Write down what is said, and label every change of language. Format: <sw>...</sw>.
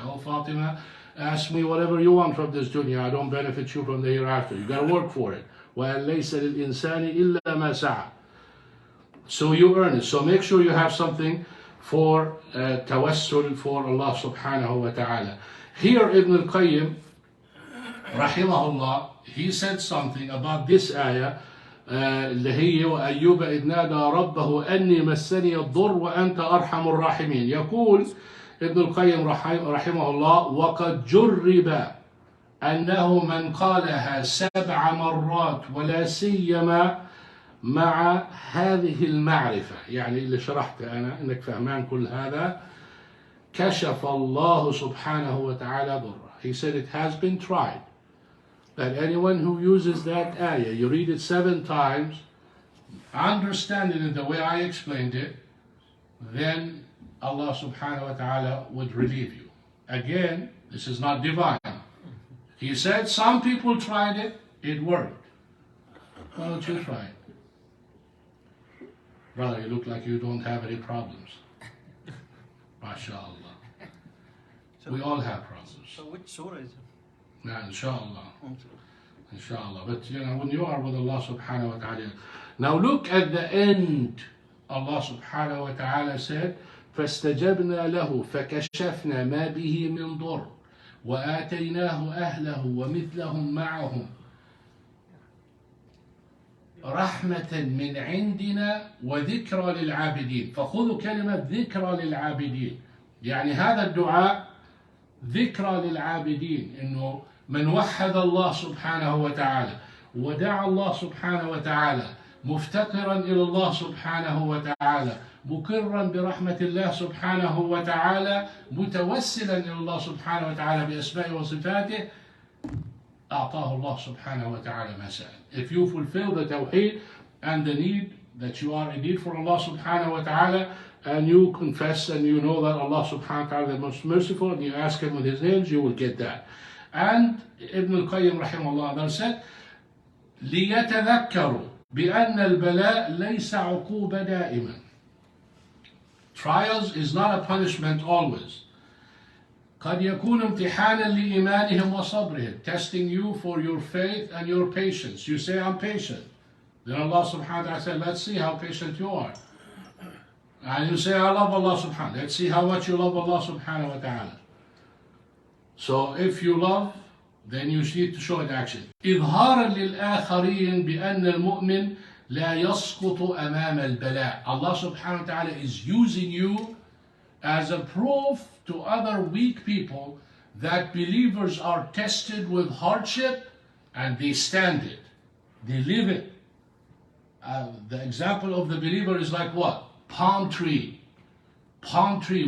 <en>Oh Fatima, ask me whatever you want from this dunya. I don't benefit you from the hereafter. You got to work for it.</en> <ar>وَأَن لَيْسَ لِلْإِنسَانِ إِلَّا مَا سَعَى.</ar> <en>So you earn it. So make sure you have something for tawassul for Allah Subhanahu wa Ta'ala. Here Ibn al-Qayyim, rahimahullah, he said something about this ayah,</en> <ar>اللي هي وأيوب إذ نادى ربه أني مسني الضر وأنت أرحم الراحمين. يقول ابن القيم رحمه الله: وقد جرب أنه من قالها 7 مرات ولا سيما مع هذه المعرفة، يعني اللي شرحته أنا إنك فهمان كل هذا، كشف الله سبحانه وتعالى ضره.</ar> <en>He said it has been tried that anyone who uses that ayah, you read it 7 times, understand it in the way I explained it, then Allah Subhanahu wa Ta'ala would relieve you. Again, this is not divine. He said some people tried it, it worked. Why don't you try it? Brother, you look like you don't have any problems. MashaAllah. We all have problems. So which surah is it? Nah, inshallah. Inshallah. But when you are with Allah Subhanahu wa Ta'ala. Now look at the end. Allah Subhanahu wa Ta'ala said,</en> <ar>فَاسْتَجَبْنَا لَهُ فَكَشَفْنَا مَا بِهِ مِنْ ضُرٍّ وَآتَيْنَاهُ أَهْلَهُ وَمِثْلَهُمْ مَعَهُمْ رحمة من عندنا وذكرى للعابدين. فخذوا كلمة ذكرى للعابدين، يعني هذا الدعاء ذكرى للعابدين، إنه من وحد الله سبحانه وتعالى ودعا الله سبحانه وتعالى مفتقرا إلى الله سبحانه وتعالى مقرا برحمة الله سبحانه وتعالى متوسلا إلى الله سبحانه وتعالى بأسمائه وصفاته، أعطاه الله سبحانه وتعالى ما سأل.</ar> <en>If you fulfill the Tawheed and the need that you are in need for Allah subhanahu wa ta'ala, and you confess and you know that Allah subhanahu wa ta'ala is the most merciful, and you ask Him with His names, you will get that. And Ibn al-Qayyim rahimahullah said,</en> <ar>لِيَتَذَكَّرُوا بِأَنَّ الْبَلَاء لَيْسَ عُقُوبَ دَائِمًا.</ar> <en>Trials is not a punishment always.</en> <ar>قد يكون امتحانا لإيمانهم وصبرهم,</ar> <en>testing you for your faith and your patience. You say, I'm patient. Then Allah subhanahu wa ta'ala said, let's see how patient you are. And you say, I love Allah subhanahu. Let's see how much you love Allah subhanahu wa ta'ala. So if you love, then you need to show it action.</en> <ar>إظهارا للآخرين بأن المؤمن لا يسقط أمام البلاء.</ar> <en>Allah subhanahu wa ta'ala is using you as a proof to other weak people that believers are tested with hardship and they stand it. They live it. The example of the believer is like what? Palm tree. Palm tree.</en>